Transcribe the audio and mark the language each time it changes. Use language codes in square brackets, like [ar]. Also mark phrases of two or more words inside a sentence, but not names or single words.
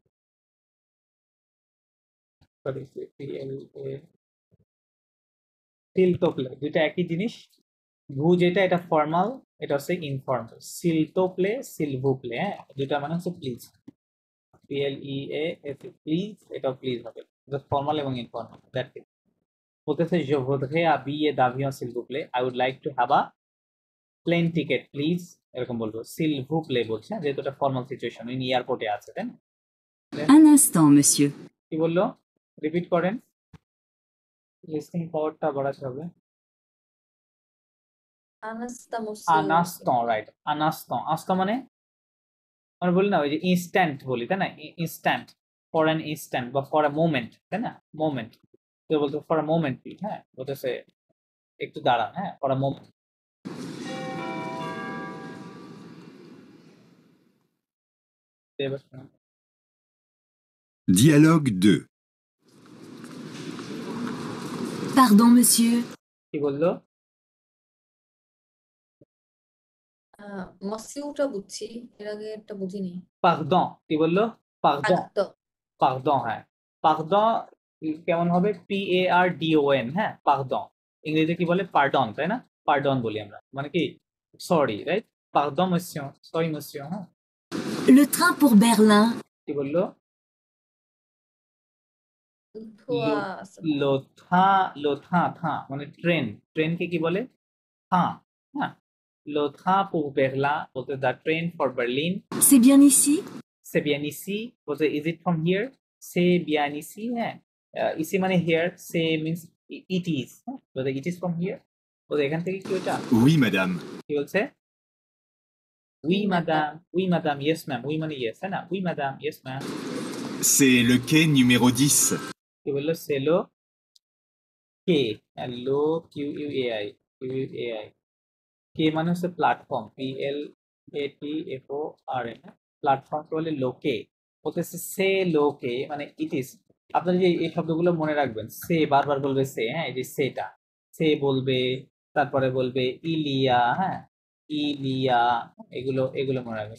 [bn] সরি, [fr] s'il te plaît, [bn] দুইটা একই জিনিস। ভু যেটা, এটা ফর্মাল, এটা হচ্ছে ইনফর্মাল। [fr] s'il te plaît, s'il vous plaît, [bn] হ্যাঁ, দুইটা মানে হচ্ছে প্লিজ। PLEAS, প্লিজ, এটাও প্লিজ হবে, ফর্মাল এবং ইনফর্মাল। [en] that's it. [fr] বলতেছে je voudrais un billet d'avion s'il vous plaît, [en] I would like to have a plane ticket please, [bn] এরকম বলবো। [fr] s'il vous plaît [bn] বলছে, যেহেতু এটা [en] formal situation, [bn] ইনি এয়ারপোর্টে আছে, তাই না? [fr] Un instant, monsieur. [bn] কি বললো? রিপিট করেন, [en] listening power [bn] বাড়াতে হবে। [fr] un instant monsieur. আনাস্তন, রাইট, আনাস্তন। [bn] আস্তন মানে আমরা বলি না ওই যে ইনস্ট্যান্ট বলি, তাই না? [en] instant, for an instant বা for a moment, [bn] তাই না? মোমেন্ট, তো বলতে [en] for a moment please, [bn] হ্যাঁ, বলতেছে একটু দাঁড়ান, হ্যাঁ, [en] for a moment. Dialogue 2. [fr] Pardon, monsieur. [bn] কি বললো? মসিউটা বুঝছি, এর আগে একটা বুঝিনি। পারদন, কি বললো? পারদন, আত্ম। পারদন, হ্যাঁ। পারদন কেমন হবে? PARDON, হ্যাঁ, পারদন। ইংরেজিতে কি বলে? পার্ডন, তাই না? পার্ডন বলি আমরা, মানে কি সরি, রাইট? [fr] pardon monsieur, [bn] সরি মসিও, হ্যাঁ। [fr] Le train pour Berlin. [bn] কি বললো? ধোয়া। লোথা, লোথা, থা মানে ট্রেন, ট্রেনকে কি বলে? থা, হ্যাঁ। [fr] le train pour Berlin [bn] বলতে [en] the train for Berlin. [fr] C'est bien ici? C'est bien ici [en] বলতে is it from here? [fr] C'est bien ici, [bn] হ্যাঁ। [en] ইসি মানে here, c'est means it is, [bn] হ্যাঁ, বলতে [en] it is from here [bn] বলতে এখান থেকে কি ওটা? [fr] Oui, madame. [bn] কি বলছে? [fr] Oui madame, oui madame, [en] yes ma'am, [fr] oui মানে yes, [bn] তাই না? [fr] Oui madame, [en] yes ma'am। [fr] C'est le quai numéro 10. [bn] কি বললো? [fr] c'est le quai, [bn] লো QUAI, QUAI, কে মানে হচ্ছে প্ল্যাটফর্ম, PLATFORM, প্ল্যাটফর্ম কে বলে লোকে। বলতেছে [fr] c'est le quai [bn] মানে [en] it is. [bn] আপনারা যে এই শব্দগুলো মনে রাখবেন, সে বারবার বলবে সে, হ্যাঁ, এই যে সেটা, সে বলবে, তারপরে বলবে ইলিয়া, হ্যাঁ, ইলিয়া, এগুলো এগুলো মনে রাখবেন।